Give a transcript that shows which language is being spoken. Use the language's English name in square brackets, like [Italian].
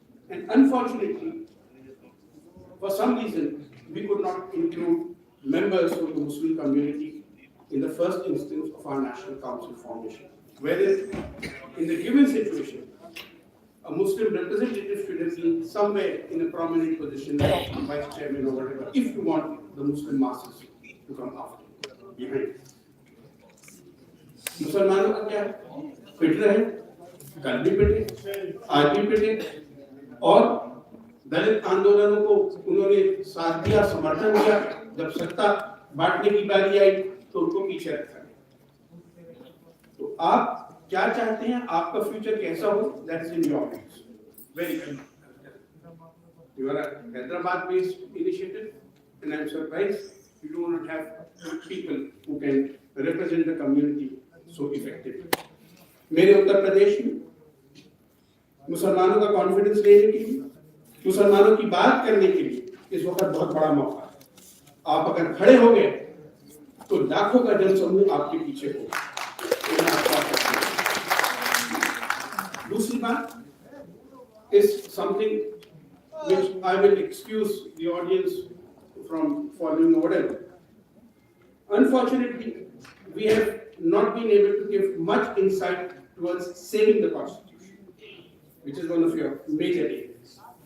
[English] And unfortunately, for some reason, we could not include members of the Muslim community in the first instance of our National Council formation. Whereas, in the given situation, a Muslim representative should have been somewhere in a prominent position, like vice chairman or whatever, if you want the Muslim masses to come after, behind. [Hindi] मुसलमानों का क्या है? पिट रहे, कल भी पिटे, आज भी पिटे, और दलित आंदोलनों को उन्होंने साथ दिया, समर्थन दिया, जब सत्ता बांटने की बारी आई तो उनको पीछे रखा। तो आप क्या चाहते हैं, आपका फ्यूचर कैसा हो, [English] That's in your hands. Very good. You are a Hyderabad-based initiative, and I'm surprised you do not have people who can represent the community so effectively. [Hindi] मेरे उत्तर प्रदेश में मुसलमानों का कॉन्फिडेंस लेने के लिए, मुसलमानों की बात करने के लिए इस वक्त बहुत बड़ा मौका है। आप अगर खड़े हो गए तो लाखों का जनसमूह आपके पीछे होगा। दूसरी बात [English] is something which I will excuse the audience from following or whatever. Unfortunately, we have not been able to give much insight towards saving the Constitution, which is one of your major areas.